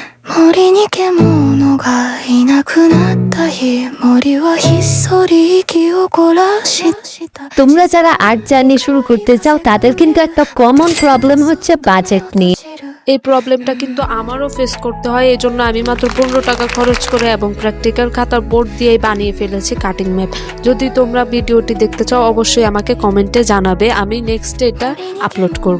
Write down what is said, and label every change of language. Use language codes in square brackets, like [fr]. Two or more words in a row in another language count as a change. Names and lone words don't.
[ja] 森に獣がいなくなった日、森はひっそり息を凝らした。 [bn] তোমরা যারা [en] art journey [bn] শুরু করতে চাও তাদের কিন্তু একটা [en] common problem [bn] হচ্ছে বাজেট নিয়ে। এই প্রবলেমটা কিন্তু আমারও ফেস করতে হয়। এই জন্য আমি মাত্র 15 টাকা খরচ করে এবং প্র্যাকটিক্যাল খাতার বোর্ড দিয়েই বানিয়ে ফেলেছি [en] cutting map. [bn] যদি তোমরা ভিডিওটি দেখতে চাও অবশ্যই আমাকে কমেন্টে জানাবে, আমি নেক্সট এটা আপলোড করব।